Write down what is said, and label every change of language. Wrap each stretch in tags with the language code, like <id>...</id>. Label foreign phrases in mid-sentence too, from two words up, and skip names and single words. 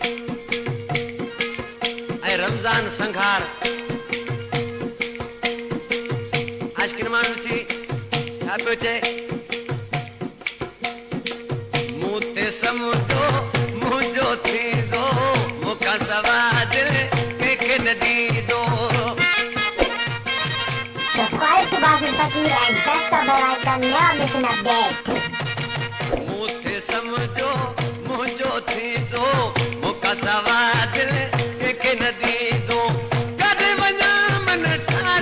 <sd>ऐं रमज़ान संघार आज किन माण्हू सी छा पियो चए मूं ते समुझो मुंहिंजो थींदो मूंखां सवाइ दिलि कंहिंखे न ॾींदो</sd> <en>Subscribe to Basil Fakir and press the bell icon, never miss an update.</en> <sd>मूंखे समझो मुंहिंजो थींदो मूंखां सवाइ दिलि कंहिंखे न ॾींदो काॾे वञा मन ठार</sd>